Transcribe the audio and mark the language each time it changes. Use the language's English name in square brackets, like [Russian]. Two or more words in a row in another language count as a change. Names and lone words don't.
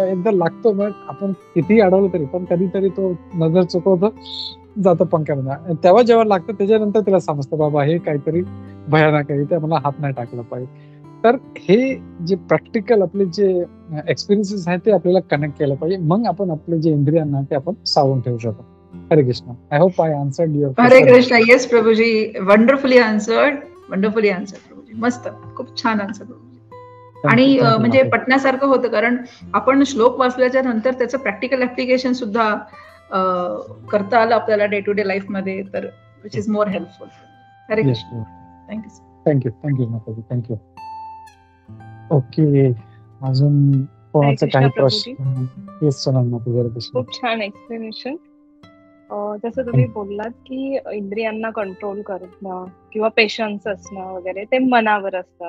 [Marathi] जेव्हा एकदा लागतो मग आपण कितीही अडवलं तरी पण कधीतरी तो नजर चुकवतो, जातो पंख्यामध्ये. तेव्हा जेव्हा लागतं त्याच्यानंतर त्याला समजतं बाबा हे काहीतरी भयानक आहे, त्या मला हात नाही टाकला पाहिजे. तर हे जे प्रॅक्टिकल आपले जे एक्सपिरियन्सेस आहेत ते आपल्याला कनेक्ट केलं पाहिजे, मग आपण आपले जे इंद्रियांना ते आपण सावरून ठेवू शकतो. [Sanskrit] हरे कृष्ण. [English] I hope I answered your [Sanskrit] हरे कृष्ण. [English] Yes प्रभूजी, wonderfully answered प्रभूजी. [Marathi] मस्त, खूप छान आन्सर प्रभूजी. आणि म्हणजे पटण्यासारखं होतं, कारण आपण श्लोक वाचल्याच्या नंतर त्याचं [English] practical application [Marathi] सुद्धा करता आलं आपल्याला [English] day to day life [Marathi] मध्ये, तर [English] which is more helpful. [Sanskrit] हरे कृष्ण. [Marathi] थँक्यू. ओके, अजून कोणाचं काही प्रश्न? येस सोनल, तुझ्या प्रश्न. खूप छान एक्सप्लेनेशन. जसं तुम्ही बोललात की इंद्रियांना कंट्रोल करणं किंवा पेशन्स असणं वगैरे ते मनावर असतं.